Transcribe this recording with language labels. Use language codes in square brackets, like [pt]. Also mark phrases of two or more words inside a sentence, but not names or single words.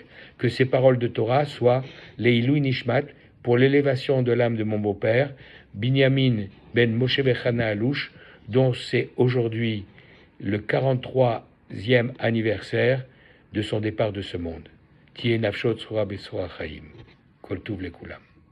[fr] Que ces paroles de Torah soient les [he] עילוי נשמת [fr] pour l'élévation de l'âme de mon beau-père, Binyamin ben Moshe Bechana Alouche, dont c'est aujourd'hui le 43e anniversaire de son départ de ce monde. [he] תהא נפשו צרורה בצרור החיים. כל טוב לכולם.